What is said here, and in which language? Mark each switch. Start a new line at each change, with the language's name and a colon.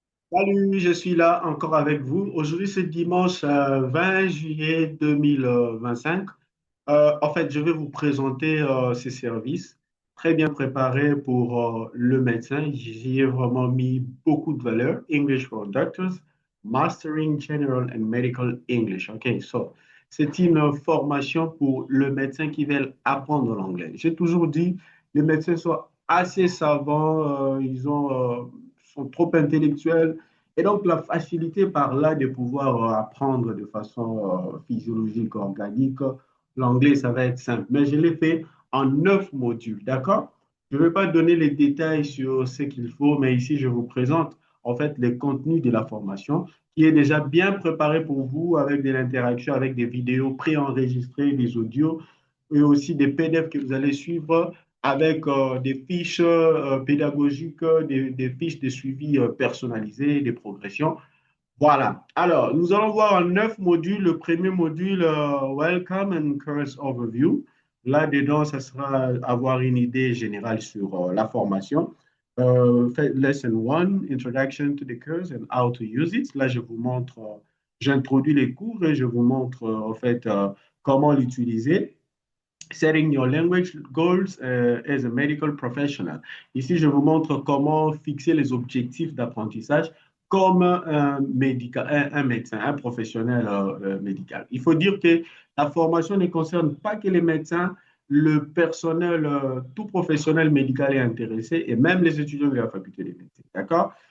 French: Salut, je suis là encore avec vous. Aujourd'hui, c'est dimanche 20 juillet 2025. En fait, je vais vous présenter ces services très bien préparés pour le médecin. J'y ai vraiment mis beaucoup de valeur.
English: English for Doctors, Mastering General and Medical English.
French: OK, so c'est une formation pour le médecin qui veut apprendre l'anglais. J'ai toujours dit, les médecins sont assez savants, sont trop intellectuels. Et donc, la facilité par là de pouvoir apprendre de façon physiologique, organique, l'anglais, ça va être simple. Mais je l'ai fait en 9 modules, d'accord? Je ne vais pas donner les détails sur ce qu'il faut, mais ici, je vous présente en fait les contenus de la formation qui est déjà bien préparé pour vous avec de l'interaction, avec des vidéos préenregistrées, des audios et aussi des PDF que vous allez suivre avec des fiches pédagogiques, des fiches de suivi personnalisées, des progressions. Voilà. Alors, nous allons voir en 9 modules. Le premier module,
English: Welcome and Course Overview.
French: Là-dedans, ça sera avoir une idée générale sur la formation.
English: Lesson 1, Introduction to the course and how to use it.
French: Là, je vous montre, j'introduis les cours et je vous montre en fait comment l'utiliser.
English: Setting your language goals as a medical professional.
French: Ici, je vous montre comment fixer les objectifs d'apprentissage comme un médecin, un professionnel médical. Il faut dire que la formation ne concerne pas que les médecins, le personnel, tout professionnel médical est intéressé et même les étudiants de la faculté des médecins. D'accord?